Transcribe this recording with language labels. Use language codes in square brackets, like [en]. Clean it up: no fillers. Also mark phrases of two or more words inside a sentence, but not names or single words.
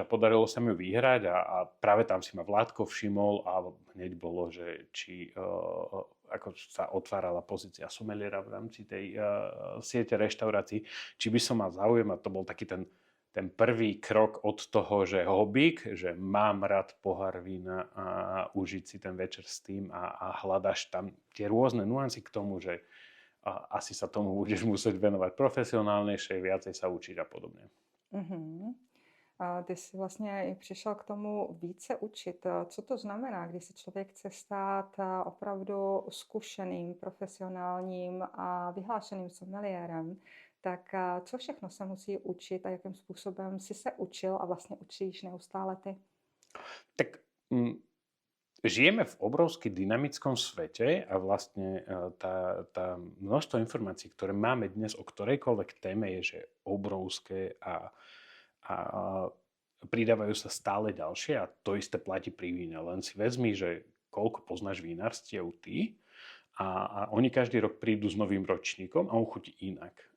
[sk] a podarilo sa mi ju vyhrať a práve tam si ma Vládko všimol a hneď bolo, že či ako sa otvárala pozícia someliera v rámci tej siete reštaurácií, či by som mal záujem a to bol taký ten prvý krok od toho, že hobík, že mám rád pohár vína a užiť si ten večer s tým a hľadaš tam tie rôzne nuancy k tomu, že asi sa tomu budeš musieť venovať profesionálnejšie, viacej sa učiť a podobne. Mhm. [cs] A ty jsi vlastně i přišel k tomu více učit. Co to znamená, když se člověk chce stát opravdu zkušeným, profesionálním a vyhlášeným someliérem, tak co všechno se musí učit a jakým způsobem si se učil a vlastně učíš neustále ty? [sk] Tak žijeme v obrovsky dynamickom svete a vlastne tá množstvo informácií, ktoré máme dnes o ktorejkoľvek téme, je že obrovské a pridávajú sa stále ďalšie a to isté platí pri víne. Len si vezmi, že koľko poznáš vinárstiev ty a oni každý rok prídu s novým ročníkom a on chutí inak.